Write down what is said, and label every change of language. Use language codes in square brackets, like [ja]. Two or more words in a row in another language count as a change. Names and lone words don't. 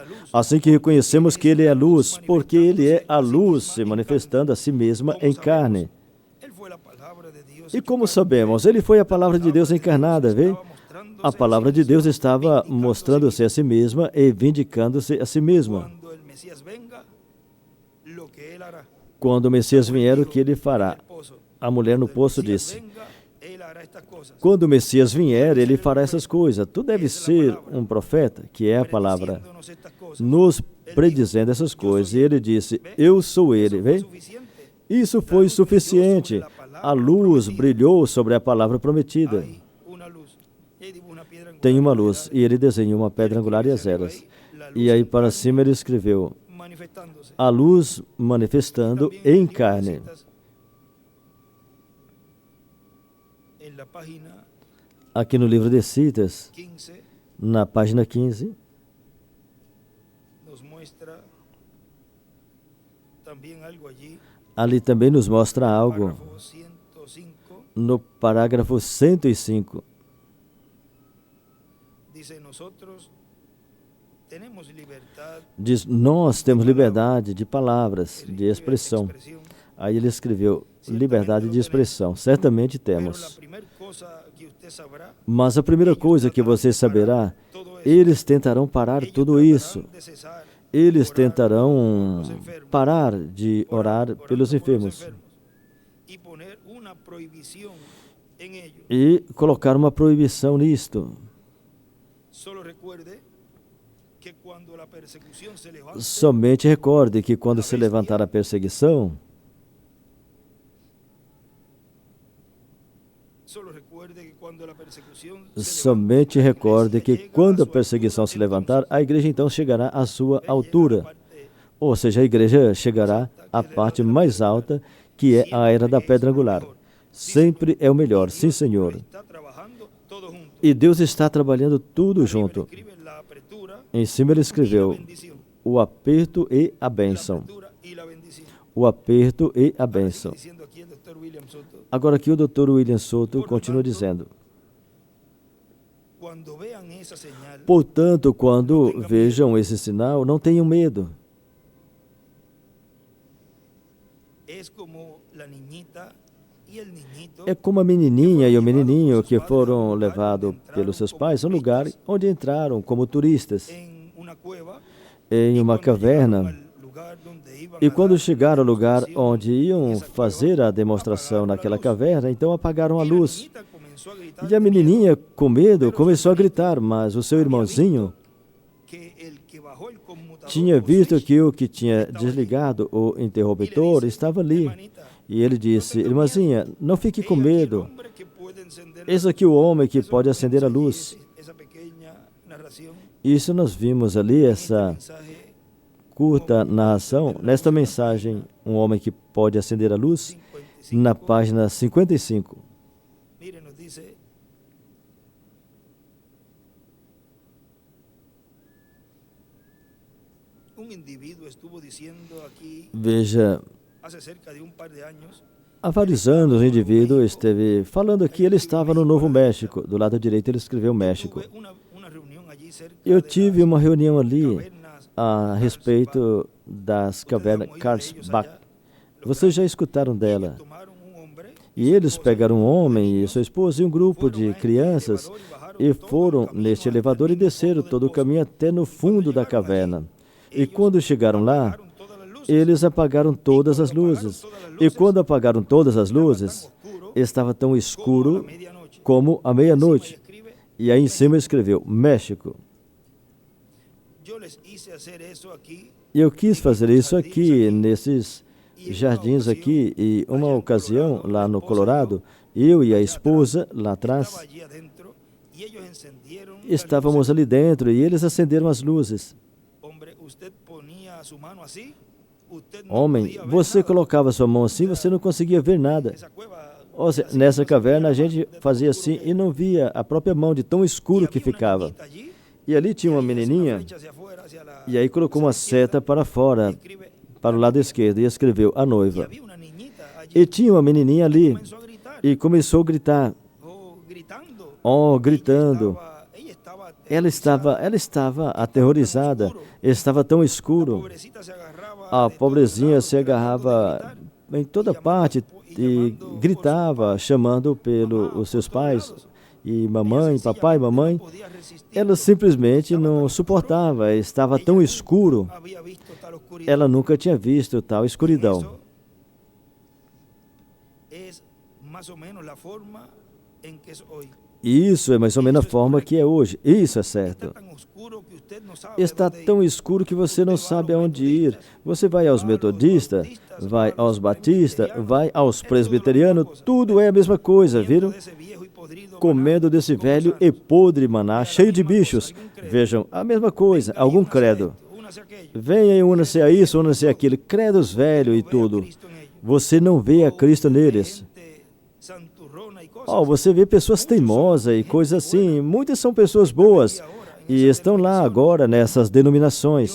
[pt] Assim que reconhecemos que Ele é a luz, porque Ele é a luz se manifestando a si mesma em carne. E como sabemos? Ele foi a palavra de Deus encarnada, vê? A palavra de Deus estava mostrando-se a si mesma e vindicando-se a si mesma. [es] que él hará. [pt] Quando o Messias vier, o que ele fará? A mulher no poço disse: [es] Él hará estas cosas. [pt] quando o Messias vier, ele fará essas coisas. Tu deves ser um profeta, que é a palavra, [es] Prediciéndonos estas cosas. [pt] nos predizendo essas coisas. E ele disse: eu sou ele. Vê? [es] Suficiente. [pt] Isso foi suficiente. A luz brilhou sobre a palavra prometida. [es] Hay una luz. Y ahí dibuja una piedra angular. [pt] Tem uma luz. E ele desenhou uma pedra angular e as eras. E aí para cima ele escreveu: [es] Manifestándose. [pt] a luz manifestando em carne. [es] En la página [pt] Aqui no livro de Citas, 15 na página 15, [es] nos muestra también algo allí. [pt] ali também nos mostra algo. [es] Párrafo 105 [pt] No parágrafo 105, [es] dice: nosotros tenemos libertad [pt] diz: nós temos liberdade de palavras, de expressão. [es] expresión, [pt] Aí ele escreveu: liberdade de expressão. Certamente [es] pero la [pt] temos. [es] primera cosa que usted sabrá, [pt] Mas a primeira coisa que você saberá, eles tentarão parar [es] ellos [pt] tudo [es] tratarán [pt] isso. [es] de cesar [pt] Eles [es] orar [pt] tentarão [es] por los enfermos, [pt] parar de orar orando pelos [es] por los enfermos enfermos, y poner una prohibición en ello. [pt] e colocar uma proibição nisto. [es] Solo recuerde que cuando la persecución se levante, [pt] Somente recorde que quando se levantar a perseguição, [es] solo recuerde que cuando la persecución se [pt] somente [es] levante, [pt] recorde [es] la [pt] que [es] iglesia [pt] quando a [es] llega a su [pt] perseguição [es] altura, [pt] se levantar, a igreja então chegará à sua [es] entonces, llega a la [pt] altura. [es] parte [pt] Ou seja, a igreja chegará à parte mais alta, que é a era da pedra angular. Sempre é o melhor, sim, Senhor. [es] está trabajando todo junto. [pt] E Deus está trabalhando tudo junto. [es] Escribe la apertura [pt] Em cima ele [es] y la [pt] escreveu [es] bendición. [pt] o aperto e a [es] La [pt] bênção. [es] apertura y la bendición. [pt] O aperto e a [es] Ahora sigue [pt] bênção. [es] diciendo aquí el doctor William Soto: [pt] Agora aqui o Dr. William Soto continua dizendo: [es] cuando vean esa señal, [pt] portanto, quando vejam esse sinal, não tenham medo. [es] es como la niñita y el niñito [pt] É como a menininha e o menininho que foram levados pelos seus pais a um lugar onde entraram como turistas [es] en una cueva, [pt] em uma [es] cuando llegaron [pt] caverna. [es] al lugar donde iban [pt] E [es] a [pt] quando [es] dar [pt] chegaram ao [es] la [pt] lugar [es] demostración, [pt] onde iam fazer a demonstração naquela caverna, então apagaram a [es] y la [pt] luz. [es] niñita comenzó a gritar [pt] E a [es] de miedo, [pt] menininha, com medo, começou a gritar, mas o seu irmãozinho [es] que el que bajó el conmutador [pt] tinha [es] por [pt] visto [es] seis, [pt] que o que tinha desligado o interruptor estava ali. [es] hermanita, [pt] E ele disse: irmãzinha, não fique com [es] he aquí el [pt] medo. [es] hombre que puede encender la [pt] Eis [es] luz. [pt] aqui o homem que [es] Eso [pt] pode [es] es lo que [pt] acender a [es] vemos allí, [pt] luz. [es] esa pequeña narración, [pt] Isso nós vimos ali, [es] en [pt] essa [es] este mensaje [pt] curta narração, nesta mensagem, um homem que pode acender a luz, 55. na página 55. [es] Mire, nos dice: un individuo estuvo diciendo aquí [pt] Veja, [es] hace cerca de un par de años, [pt] há vários anos o indivíduo esteve falando aqui, ele estava no Novo México. Do lado direito ele escreveu México. [es] tuve una reunión allí cerca [pt] Eu [es] de [pt] tive [es] las [pt] uma reunião ali [es] cavernas [pt] a respeito das cavernas Carlsbad. Vocês já escutaram dela? [es] tomaron un hombre [pt] E eles pegaram um homem e sua esposa e um grupo de crianças e foram neste elevador e desceram todo o caminho até no fundo da caverna. E quando chegaram lá, [es] apagaron todas las luces, [pt] eles apagaram todas as luzes. E quando apagaram todas as luzes, estava tão escuro [es] medianoche. [pt] como a meia-noite. [es] Escribe: [pt] E aí em cima escreveu México. [es] yo les hice hacer eso aquí [pt] E eu quis fazer isso aqui, nesses jardins aqui, e uma ocasião lá no Colorado, eu e a esposa lá atrás [es] estaba allí adentro y ellos encendieron las [pt] estávamos ali dentro e eles acenderam as luzes. [es] luces. Hombre, usted ponía su mano así, usted no [pt] Homem, [es] podía ver [pt] você [es] nada. [pt] colocava sua mão assim, você não conseguia ver nada. [es] Esa cueva, [pt] Ou seja, nessa caverna a gente fazia assim e não via a própria mão de tão escuro que ficava. [es] allí, [pt] E ali tinha uma menininha, [es] flecha hacia afuera, hacia la- [pt] e aí colocou uma seta para fora, [es] escribe, [pt] para o lado esquerdo, e escreveu a [es] y [pt] noiva. [es] había una niñita allí, [pt] E tinha uma menininha ali, [es] comenzó a gritar, [pt] e começou a gritar, gritando. Ela estava aterrorizada, estava tão escuro. A pobrezinha se agarrava em toda parte e gritava, chamando pelos seus pais, e mamãe, papai, mamãe. Ela simplesmente não suportava, estava tão escuro. ela nunca tinha visto tal escuridão. [es] Eso es más o menos la forma en que es hoy. [pt] Isso é mais ou menos a forma que é hoje. Isso é certo. [es] Está tan oscuro que usted no sabe [pt] Está [es] dónde ir. [pt] tão escuro que você não sabe aonde ir. Você vai aos metodistas, vai aos batistas, vai aos presbiterianos, tudo é a mesma coisa, viram? [es] Desse viejo y podrido [pt] Comendo desse velho e podre maná, cheio de bichos. Vejam, a mesma coisa, algum credo. [es] únase a aquello. [pt] Venha e una-se a isso, una-se àquilo. Credos velho e tudo. Você não vê a Cristo neles. [es] Gente santurrona y cosas. [pt] Oh, você vê pessoas teimosas e coisas assim. Muitas são pessoas boas e estão lá agora nessas denominações.